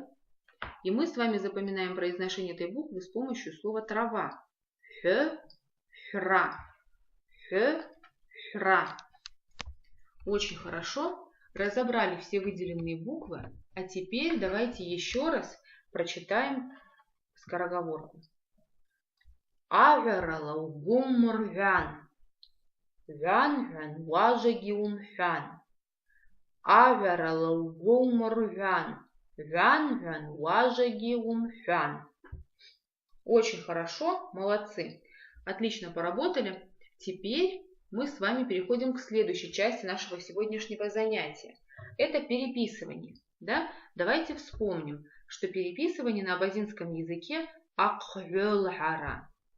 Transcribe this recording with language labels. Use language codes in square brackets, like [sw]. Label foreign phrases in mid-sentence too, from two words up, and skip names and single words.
[ru] И мы с вами запоминаем произношение этой буквы с помощью слова трава. [abq] Х, хра. Х, хра. [ru] Очень хорошо. Разобрали все выделенные буквы. А теперь давайте еще раз прочитаем скороговорку. [abq] Аверала гуммур вян. Вян вян важаги умфян. Аверала гуммур вян. Вян вян важаги умфян. [ru] Очень хорошо, молодцы. Отлично поработали. Теперь мы с вами переходим к следующей части нашего сегодняшнего занятия. Это переписывание. Да? Давайте вспомним, что переписывание на абазинском языке аквелхара.